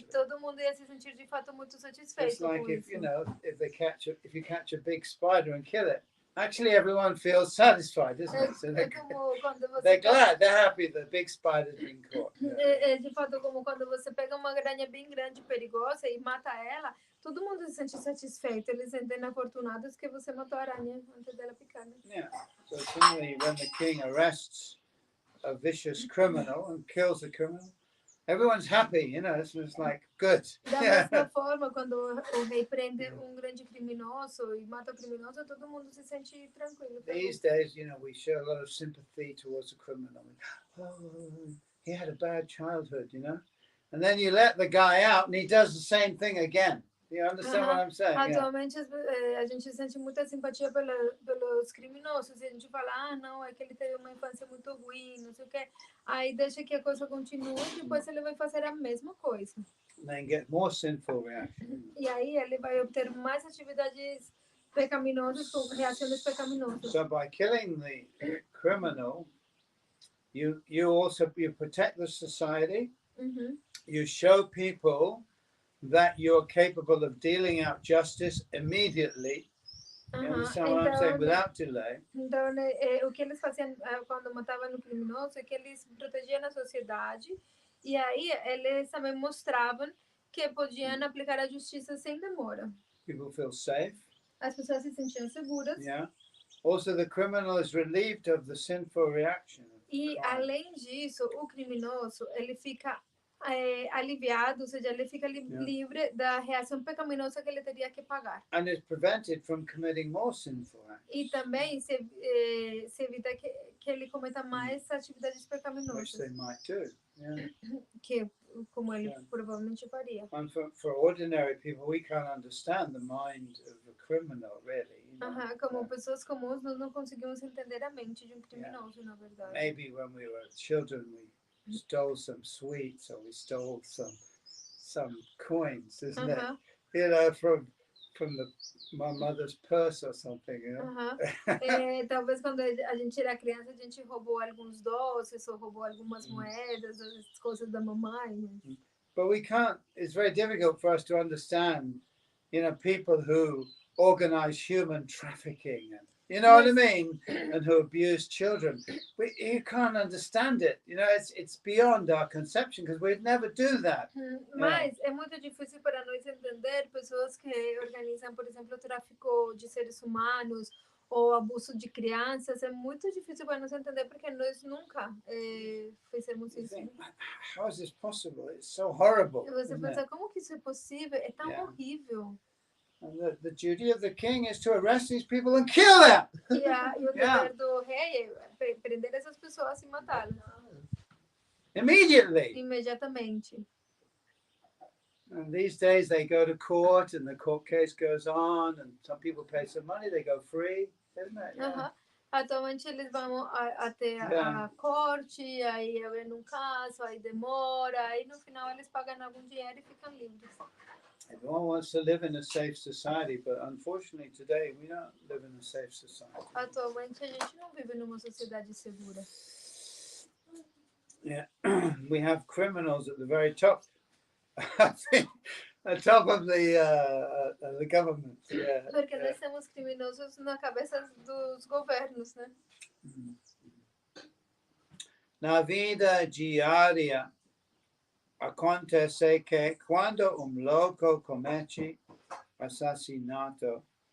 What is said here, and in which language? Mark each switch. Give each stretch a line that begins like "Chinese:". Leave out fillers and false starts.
Portuguese: E todo mundo ia se sentir de fato muito satisfeito
English: it's like
Portuguese: com
English: if
Portuguese: isso.
English: you know, if you catch a big spider and kill it, actually everyone feels satisfied, isn't it? So
Portuguese: Como quando você
English: they're glad, they're happy the big spider's been caught.
Portuguese: É de fato como quando você pega uma aranha bem grande, perigosa e mata ela, todo mundo se sente satisfeito. Eles se sentem afortunados que você matou a aranha antes dela picar. Né?
English: Yeah. So similarly, when the king arrests a vicious criminal and kills the criminal, everyone's happy, you know. It's like good.
Portuguese: Da mesma forma, quando o rei prende grande criminoso e mata o criminoso, todo mundo se sente tranquilo.
English: These days, you know, we show a lot of sympathy towards the criminal. Oh, he had a bad childhood, you know. And then you let the guy out and he does the same thing again. You understand what I'm saying?
Portuguese: Atualmente a gente sente muita simpatia pelos criminosos. E a gente fala, não, é que ele teve uma infância muito ruim, não sei o quê. Aí deixa que a coisa continue e depois ele vai fazer a mesma coisa.
English: And then get more sinful reaction.
Portuguese: E aí ele vai obter mais atividades pecaminosas, com reações pecaminosas.
English: So by killing the criminal, you protect the society. You show people that you're capable of dealing out justice immediately. You understand what I'm saying? Without delay.
Portuguese: Então, o que eles faziam quando matavam o criminoso é que eles protegiam a sociedade e aí eles também mostravam que podiam aplicar a justiça sem demora.
English: People feel safe.
Portuguese: As pessoas se sentiam seguras.
English: Yeah. Also, the criminal is relieved of the sinful reaction.
Portuguese: E além disso, o criminoso ele fica aliviado, ou seja, ele fica livre da reação pecaminosa que ele teria que pagar.
English: And is prevented from committing more sinful acts.
Portuguese: E também se evita que ele cometa mais atividades pecaminosas.
English: Which they might do. Yeah.
Portuguese: Que como ele provavelmente faria.
English: And for ordinary people, we can't understand the mind of a criminal, really. You know?
Portuguese: Como pessoas comuns, nós não conseguimos entender a mente de criminoso, na verdade.
English: Maybe when we were children, we stole some sweets or we stole some coins, isn't it? You know, from my mother's purse or something, you know?
Portuguese: Talvez quando a gente era criança, a gente roubou alguns doces ou roubou algumas moedas, as coisas da mamãe.
English: But we can't, it's very difficult for us to understand, you know, people who organize human trafficking and, you know what I mean? And who abuse children. You can't understand it. You know, it's beyond our conception because we'd never do that.
Portuguese: Mas é muito difícil para nós entender pessoas que organizam, por exemplo, o tráfico de seres humanos ou abuso de crianças. É muito difícil para nós entender porque nós nunca fizemos isso.
English: How is this possible? It's so horrible.
Portuguese: E você pensa, como que isso é possível? É tão horrível.
English: And the duty of the king is to arrest these people and kill them.
Portuguese: E o dever do rei é prender essas pessoas e matá-las.
English: Immediately.
Portuguese: Imediatamente.
English: And these days they go to court and the court case goes on and some people pay some money, they go free, isn't it? Yeah.
Portuguese: Atualmente eles vão até a corte, aí abrem um caso, aí demora, aí no final eles pagam algum dinheiro e ficam livres.
English: Everyone wants to live in a safe society, but unfortunately today we don't live in a safe society.
Portuguese: Atualmente a gente não vive numa sociedade segura.
English: Yeah, we have criminals at the very top. I think at the top of the government. Yeah.
Portuguese: Porque nós temos criminosos na cabeça dos governos, né? Na vida diária acontece que quando louco comete assassinato,